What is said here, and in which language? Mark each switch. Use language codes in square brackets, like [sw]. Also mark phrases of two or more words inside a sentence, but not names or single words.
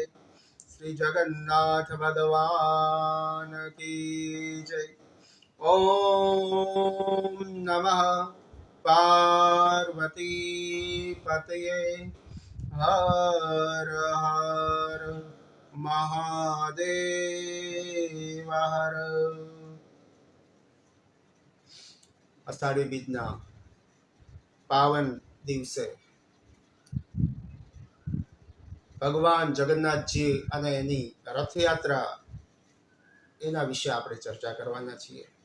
[hi] श्री जगन्नाथ भगवान की जय। [sa] ओम नमः पार्वती पतये हर हर महादेव हर। [gu] અષાઢી બીજના પાવન દિવસે ભગવાન જગન્નાથજી અને એની રથયાત્રા એના વિશે આપણે ચર્ચા કરવાના છીએ.